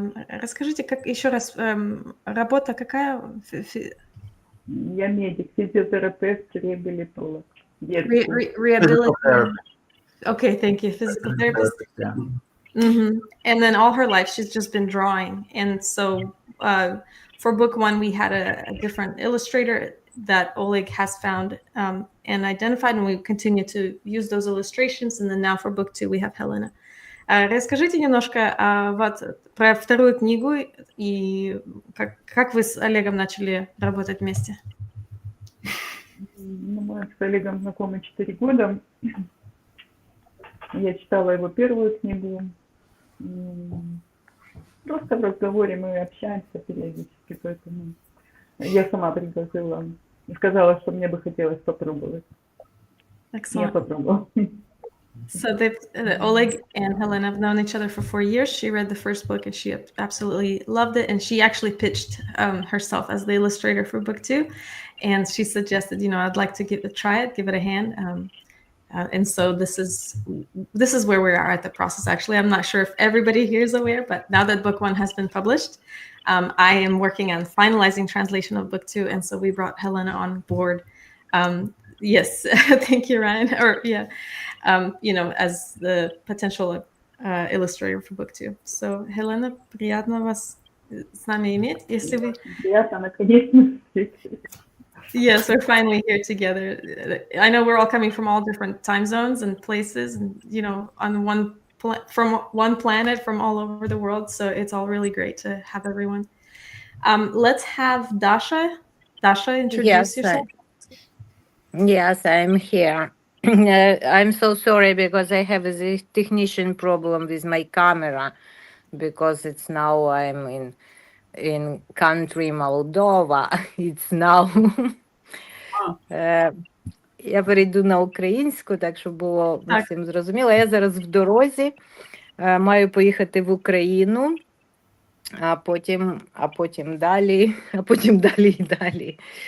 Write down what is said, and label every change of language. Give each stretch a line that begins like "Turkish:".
Russian: Расскажите, как еще раз, работа какая? Я медик, физиотерапевт, реабилитолог.
English: Rehabilitation. Okay, thank you. Physical therapist. And then all her life, she's just been drawing. And so for book 1, we had a different illustrator that Oleg has found and identified, and we continue to use those illustrations. And then now for book 2, we have Helena.
Russian: Расскажите немножко про вторую книгу и как вы с Олегом начали работать вместе. Мы с Олегом знакомы 4 года. Я читала его первую книгу. Просто в разговоре мы общаемся периодически, поэтому я сама пригласила и сказала, что мне бы хотелось попробовать.
English: Excellent.
Russian: Я попробовала.
English: So Oleg and Helena have known each other for 4 years. She read the first book and she absolutely loved it. And she actually pitched herself as the illustrator for book 2. And she suggested, I'd like to give it a hand. And so this is where we are at the process. Actually, I'm not sure if everybody here is aware, but now that book 1 has been published, I am working on finalizing translation of book 2. And so we brought Helena on board. Yes, thank you, Ryan. As the potential illustrator for book 2.
Russian: So, Helena, приятно вас с нами иметь. Если вы... Приятно, наконец-то.
English: Yes, we're finally here together. I know we're all coming from all different time zones and places, and on from one planet, from all over the world. So it's all really great to have everyone. Let's have Dasha. Dasha, introduce yourself. Yes, I'm here. I'm so sorry because I have this technician problem with my camera because it's now I'm in country Moldova. It's now.
Ukrainian: Я перейду на українську, так щоб було всім зрозуміло. Я зараз в дорозі, маю поїхати в Україну, а потім далі, і далі.